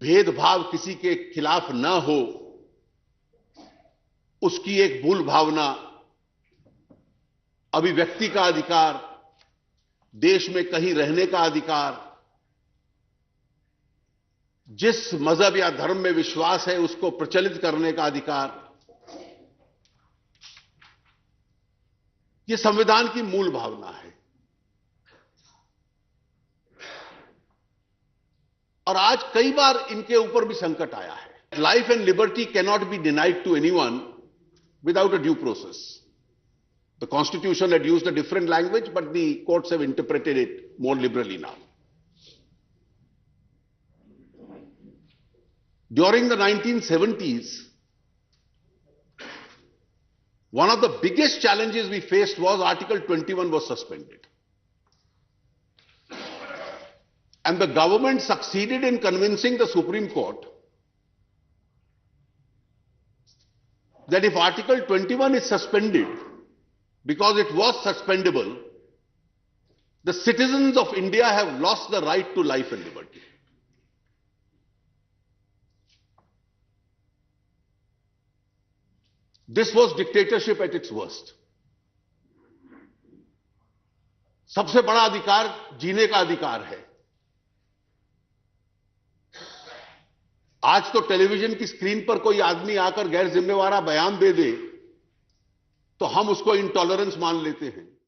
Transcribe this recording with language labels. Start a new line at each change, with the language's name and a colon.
Hindi: भेदभाव किसी के खिलाफ न हो, उसकी एक मूल भावना, अभिव्यक्ति का अधिकार, देश में कहीं रहने का अधिकार, जिस मजहब या धर्म में विश्वास है उसको प्रचलित करने का अधिकार, यह संविधान की मूल भावना है। और आज कई बार इनके ऊपर भी संकट आया है।
English: Life and liberty can not be denied to anyone without a due process. The constitution had used a different language, but the courts have interpreted it more liberally now. During the 1970s, one of the biggest challenges we faced was Article 21 was suspended. And the government succeeded in convincing the Supreme Court that if Article 21 is suspended, because it was suspendable, the citizens of India have lost the right to life and liberty. This was dictatorship at its worst.
Hindi: सबसे बड़ा अधिकार जीने का अधिकार है। आज तो television की स्क्रीन पर कोई आदमी आकर गैर जिम्मेवार बयान दे दे तो हम उसको इंटॉलरेंस मान लेते हैं।